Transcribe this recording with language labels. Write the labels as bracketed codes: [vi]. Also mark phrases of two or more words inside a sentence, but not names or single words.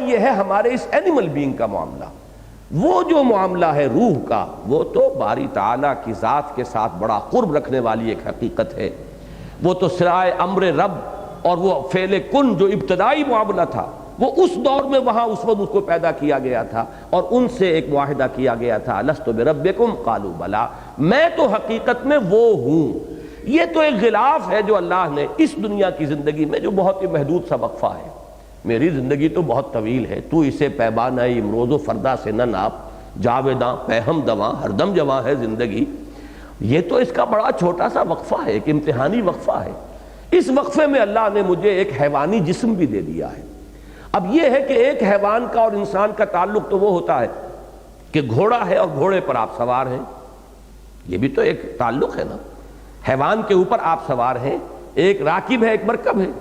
[ur] یہ ہے ہمارے اس [en] animal being [ur] کا معاملہ۔ وہ جو معاملہ ہے روح کا، وہ تو باری تعالیٰ کی ذات کے ساتھ بڑا قرب رکھنے والی ایک حقیقت ہے، وہ تو سرائے امر رب اور وہ فعل کن جو ابتدائی معاملہ تھا، وہ اس دور میں وہاں اس وقت اس کو پیدا کیا گیا تھا اور ان سے ایک معاہدہ کیا گیا تھا، [ar] لست بربکم قالوا بلا، [ur] میں تو حقیقت میں وہ ہوں۔ یہ تو ایک غلاف ہے جو اللہ نے اس دنیا کی زندگی میں، جو بہت ہی محدود سا وقفہ ہے، میری زندگی تو بہت طویل ہے، تو اسے پیمانہ امروز و فردا سے نہ ناپ، جاویداں پہم دواں ہر دم جواں ہے زندگی۔ یہ تو اس کا بڑا چھوٹا سا وقفہ ہے، ایک امتحانی وقفہ ہے۔ اس وقفے میں اللہ نے مجھے ایک حیوانی جسم بھی دے دیا ہے۔ اب یہ ہے کہ ایک حیوان کا اور انسان کا تعلق تو وہ ہوتا ہے کہ گھوڑا ہے اور گھوڑے پر آپ سوار ہیں، یہ بھی تو ایک تعلق ہے نا، حیوان کے اوپر آپ سوار ہیں، ایک راکب ہے، ایک مرکب ہے۔